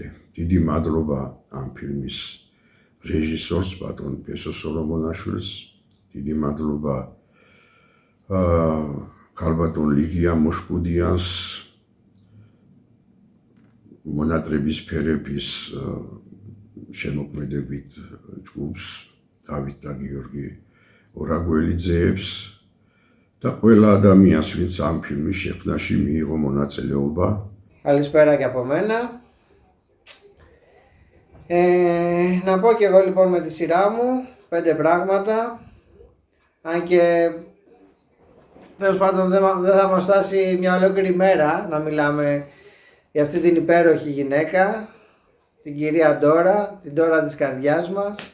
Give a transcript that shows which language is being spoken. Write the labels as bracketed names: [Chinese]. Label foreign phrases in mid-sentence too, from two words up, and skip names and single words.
[Georgian] დიდი მადლობა ამ ფილმის რეჟისორს ბატონ ბესო სოლომონაშვილს, დიდი მადლობა ქალბატონ ლიგია მუშკუდიანს, მონატრების ფერების შემოქმედებით ჯგუფს დავით და გიორგი ორაგველიძეებს და ყველა ადამიანს, ვინც ამ ფილმის შექმნაში მიიღო მონაწილეობა. [Greek] Καλησπέρα και από μένα. Να πω και εγώ λοιπόν με τη σειρά μου 5 πράγματα. Αν και τέλος πάντων δεν θα μας φτάσει μια ολόκληρη μέρα να μιλάμε για αυτή την υπέροχη γυναίκα, την κυρία Ντόρα, την Ντόρα της καρδιάς μας.